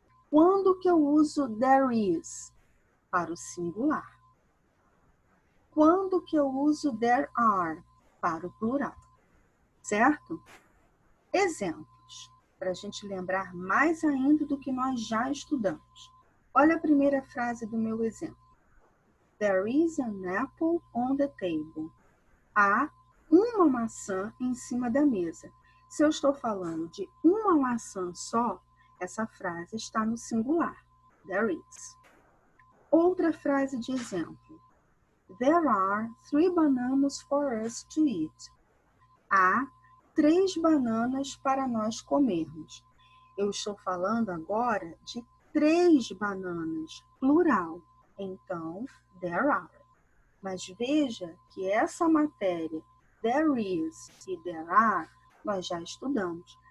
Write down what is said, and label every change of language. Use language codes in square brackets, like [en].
[pt] Quando que eu uso there is? Para o singular. Quando que eu uso there are? Para o plural. Certo? Exemplos, para a gente lembrar mais ainda do que nós já estudamos. Olha a primeira frase do meu exemplo. [en] There is an apple on the table. [pt] Há uma maçã em cima da mesa. Se eu estou falando de uma maçã só, essa frase está no singular. [en] There is. [pt] Outra frase de exemplo. [en] There are 3 bananas for us to eat. [pt] Há 3 bananas para nós comermos. Eu estou falando agora de 3 bananas, plural. Então, there are. Mas veja que essa matéria, there is e there are, nós já estudamos.